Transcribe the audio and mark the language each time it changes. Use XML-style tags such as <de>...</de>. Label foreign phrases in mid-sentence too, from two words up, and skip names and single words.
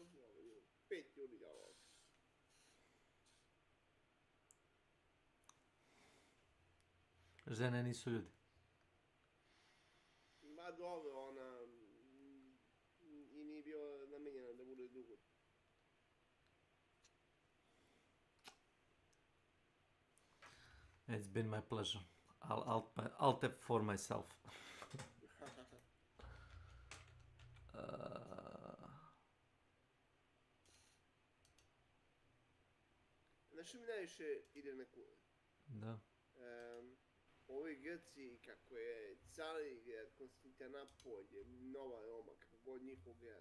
<sr>Ovo je 5 ljudi ovog. Žene nisu ljudi. Ma dobro, ona... I nije bio namenjena da bude dugo.</sr> <en>It's been my pleasure. I'll tap for myself.</en> <sr>Znaš mi najviše ide na kule? Da. Ovi Grci, kako je Carigrad, Konstantinopolje, Nova Roma, kako god njihov grad.</sr>